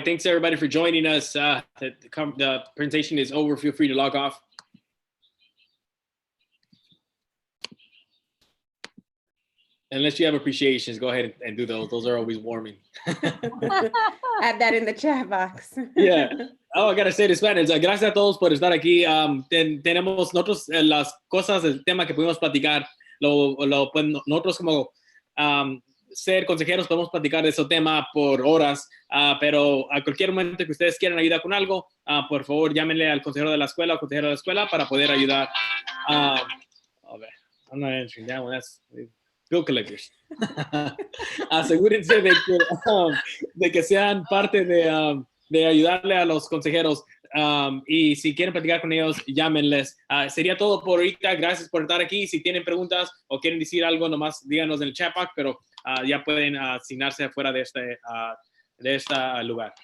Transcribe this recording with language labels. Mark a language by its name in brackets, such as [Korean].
[English] Thanks everybody for joining us. The presentation is over. Feel free to log off. unless you have appreciations, go ahead and do those. Those are always warming. Add that in the chat box. Yeah. Oh, I gotta say it in Spanish. [Spanish] Gracias a todos por estar aquí. Tenemos nosotros las cosas, el tema que pudimos platicar. Pues, nosotros como ser consejeros podemos platicar de ese tema por horas, pero a cualquier momento que ustedes quieran ayudar con algo, por favor llámenle al consejero de la escuela o consejero de la escuela para poder ayudar. A ver, [English] I'm not answering that one. That's bill collectors. [Spanish] Asegúrense de que sean parte de ayudarle a los consejeros. Y si quieren platicar con ellos, llámenles. Sería todo por ahorita. Gracias por estar aquí. Si tienen preguntas o quieren decir algo, nomás díganos en el chat box, pero ya pueden asignarse afuera de este lugar.